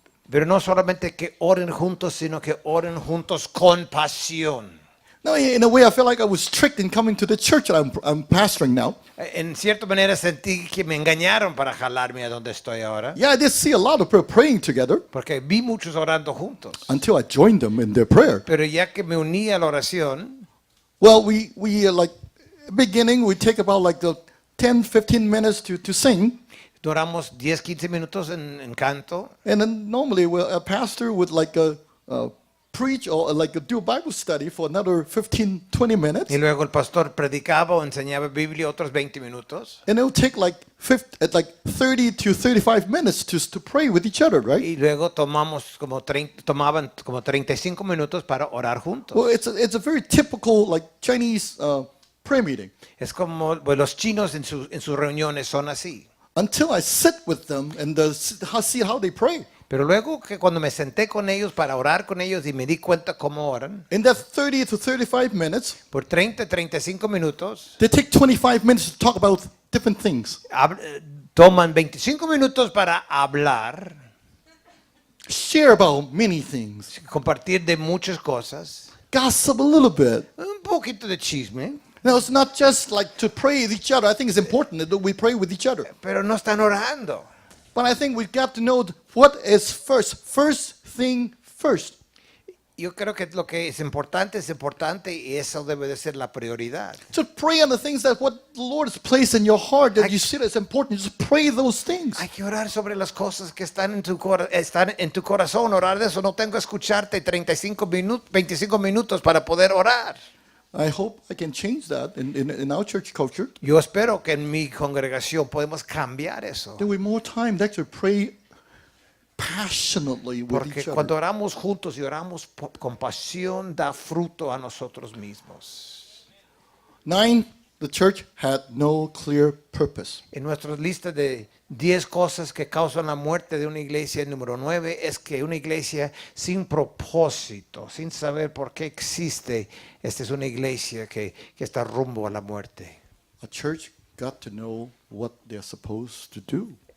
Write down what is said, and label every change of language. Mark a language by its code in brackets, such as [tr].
[es] Pero no solamente que oren juntos, sino que oren juntos con pasión. [en] No, in a way, I feel like I was tricked in coming to the church that I'm pastoring now. [es] En cierta manera sentí que me engañaron para jalarme a donde estoy ahora. [en] Yeah, I did see a lot of people praying together [es] Porque vi muchos orando juntos. [en] until I joined them in their prayer. [es] Pero ya que me uní a la oración, [en] Well, we like beginning, we take about like the 10, 15 minutes to sing. [es] duramos 10, 15 minutos en canto. [en] And then normally a pastor would like preach or like do a Bible study for another 15, 20 minutes. [es] Y luego el pastor predicaba o enseñaba Biblia otros 20 minutos. [en] And it would take like 30 to 35 minutes to pray with each other, right? [es] Y luego tomaban como 35 minutos para orar juntos. [en] Well, it's a very typical like Chinese prayer meeting. [es] Es como pues, los chinos en sus reuniones son así. [en] Until I sit with them and see how they pray. [es] Pero luego que cuando me senté con ellos para orar con ellos y me di cuenta cómo oran, [en] In that 30 to 35 minutes, [es] por 30, 35 minutos, [en] they take 25 minutes to talk about different things. [es] toman 25 minutos para hablar, [en] Share about many things. [es] compartir de muchas cosas, [en] Gossip a little bit. [es] un poquito de chisme, [en] Now, it's not just like to pray with each other. I think it's important that we pray with each other. [es] pero no están orando. [en] But I think we've got to know what is first. First thing first. [es] Yo creo que lo que es importante y eso debe de ser la prioridad. [en] To pray on the things that what the Lord has placed in your heart that you see that's important. Just pray those things. [es] Hay que orar sobre las cosas que están en tu corazón, orar de eso. No tengo que escucharte 25 minutos para poder orar. [en] I hope I can change that in our church culture. [es] Yo espero que en mi congregación podemos cambiar eso. [en] That we more time to actually pray passionately with [es] Porque [en] each [es] cuando [en] other. [es] oramos juntos y oramos con pasión, da fruto a nosotros mismos. [en] 9, the church had no clear purpose. [es] En nuestra lista de 10 cosas que causan la muerte de una iglesia, el número 9 es que una iglesia sin propósito, sin saber por qué existe, esta es una iglesia que está rumbo a la muerte. [en] A church got to know what they're supposed to do.